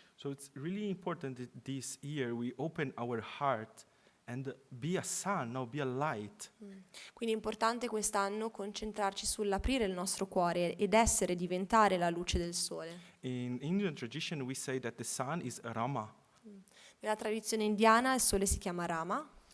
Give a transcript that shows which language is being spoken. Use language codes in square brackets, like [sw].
[en] So it's really important that this year we open our heart and be a sun, no, be a light. [it] Quindi è importante quest'anno concentrarci sull'aprire il nostro cuore ed diventare la luce del Sole. [en] In Indian tradition, we say that the sun is Rama, [it] Nella tradizione indiana il Sole si chiama Rama,